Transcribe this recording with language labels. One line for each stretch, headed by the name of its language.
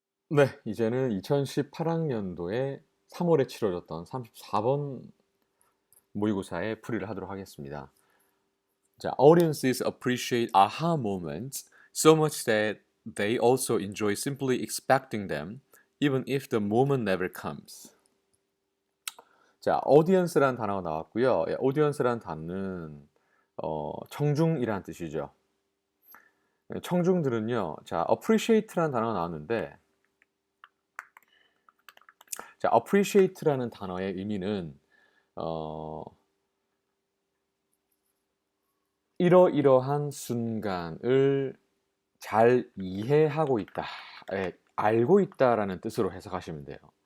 Korean: 네, 이제는 2018학년도에 3월에 치러졌던 34번 모의고사의 풀이를 하도록 하겠습니다.
English: 자, audiences appreciate aha moments so much that they also enjoy simply expecting them, even if the moment never comes.
Korean: 자, audience라는 단어가 나왔고요. audience라는 단어는 청중이라는 뜻이죠. 청중들은요, 자, appreciate라는 단어가 나왔는데, 자, appreciate라는 단어의 의미는 어, 이러이러한 순간을 잘 이해하고 있다, 알고 있다라는 뜻으로 해석하시면 돼요.